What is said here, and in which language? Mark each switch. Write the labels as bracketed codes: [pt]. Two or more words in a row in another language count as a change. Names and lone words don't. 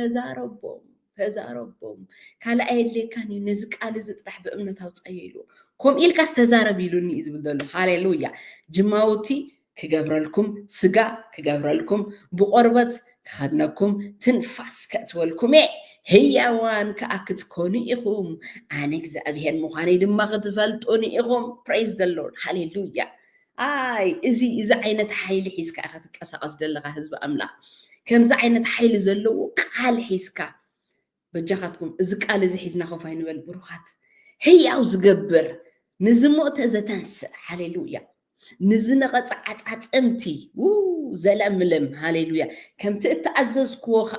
[ti] ተዛረቦም ካልኣይ የድልየካን እዩ ነዚ ቃል እዚ ጥራሕ ብእምነት ኣውፀዮ ኢሉ ከም ኢልካስ ተዛረብ ኢሉኒ እዩ ዝብል ዘሎ ሃሌሉያ ጅማውቲ ክገብረልኩም ስጋ ክገብረልኩም ብቆርበት ክኸድነኩም ትንፋስ ከእትወልኩም እየ ህያዋን ከዓ ክትኮኑ ኢኹም ኣነ እግዚኣብሔር ምዃነይ ድማ ክትፈልጡኒ ኢኹም [en] praise the Lord [ti] ሃሌሉያ እዚ ዓይነት ሓይሊ ሒዝካ ኢኻ ትንቀሳቐስ ዘለኻ ህዝቢ ኣምላኽ ከምዚ ዓይነት ሓይሊ ዘለዎ ቃል ሒዝካ በጃኻትኩም እዚ ቃል እዚ ሒዝና ኮፍ ኣይንበል ብሩኻት ህያው ዝገብር ንዝሞተ ዘተንስእ ሃሌሉያ ንዝነቐፀ ዓፃፅምቲ ዘለምለም ሃሌሉያ ከምቲ እተኣዘዝክዎ ከዓ